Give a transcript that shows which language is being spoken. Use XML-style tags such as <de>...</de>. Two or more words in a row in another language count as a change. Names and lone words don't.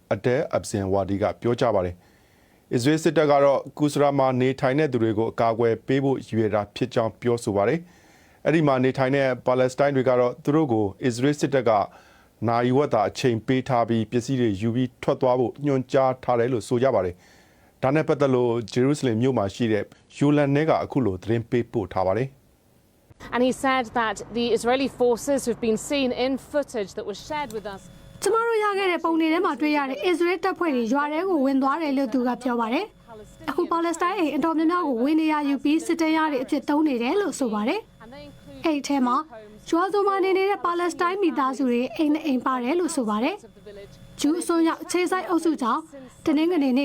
<my>အဒဲအပ်စင်ဝါဒီကပြောကြားပါတယ်။အစ္စရေးစစ်တပ်ကတော့ကုစရာမှာနေထိုင်တဲ့သူတွေကိုအကာအကွယ်ပေးဖို့ရည်ရွယ်တာဖြစ်ကြောင်းပြောဆိုပါတယ်။အဲ့ဒီမှာနေထိုင်တဲ့ပါလက်စတိုင်းတွေကတော့သူတို့ကိုအစ္စရေးစစ်တပ်ကနိုင်ဝတ်တာအချိန်ပေးထားပြီးပစ္စည်းတွေယူပြီးထွက်သွားဖို့ညွှန်ကြားထားတယ်လို့ဆိုကြပါတယ်။ဒါနဲ့ပတ်သက်လို့ဂျေရုဆလင်မြို့မှာရှိတဲ့ယူလန်နဲကအခုလိုသတင်းပေးပို့ထားပါတယ်။</my> <en>And he said that the Israeli forces who've been seen in footage that was shared with us</en> <my>ကျမတို့ရခဲ့တဲ့ပုံတွေထဲမှာတွေ့ရတဲ့အစ္စရေးတပ်ဖွဲ့တွေရွာထဲကိုဝင်သွားတယ်လို့သူကပြောပါတယ်။အခုပါလက်စတိုင်းအိမ်အတော်များများကိုဝင်နေရယူပြီးစစ်တပ်ရတွေအဖြစ်သုံးနေတယ်လို့ ဆိုပါတယ်။အဲ့ဒီထဲမှာကျွားစုံမနေနေတဲ့ပါလက်စတိုင်းမိသားစုတွေအိမ်နဲ့အိမ်ပါတယ်လို့ဆိုပါတယ်။ဂျူးအစိုးရအခြေစိုက်အုပ်စုကြောင့်တနင်္ဂနွေ</my>